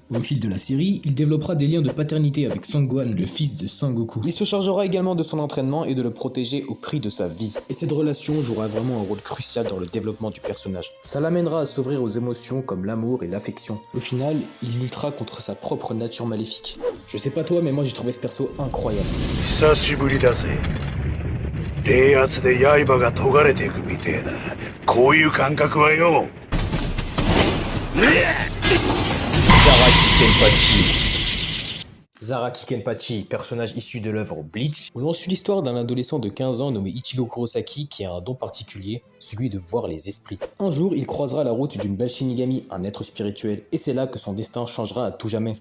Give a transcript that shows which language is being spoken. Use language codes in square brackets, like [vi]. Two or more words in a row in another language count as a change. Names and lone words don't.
[fr] Au fil de la série, il développera des liens de paternité avec Son Gohan, le fils de Sangoku. Il se chargera également de son entraînement et de le protéger au prix de sa vie. Et cette relation jouera vraiment un rôle crucial dans le développement du personnage. Ça l'amènera à s'ouvrir aux émotions comme l'amour et l'affection. Au final, il luttera contre sa propre nature maléfique. Je sais pas toi, mais moi j'ai trouvé ce perso incroyable. [ja] 久しぶりだぜ。冷圧で刃が研がれていくみてえな。こういう感覚はよ。 [fr] Zaraki Kenpachi. Zaraki Kenpachi, personnage issu de l'œuvre Bleach, où l'on suit l'histoire d'un adolescent de 15 ans nommé Ichigo Kurosaki qui a un don particulier, celui de voir les esprits. Un jour, il croisera la route d'une belle Shinigami, un être spirituel, et c'est là que son destin changera à tout jamais.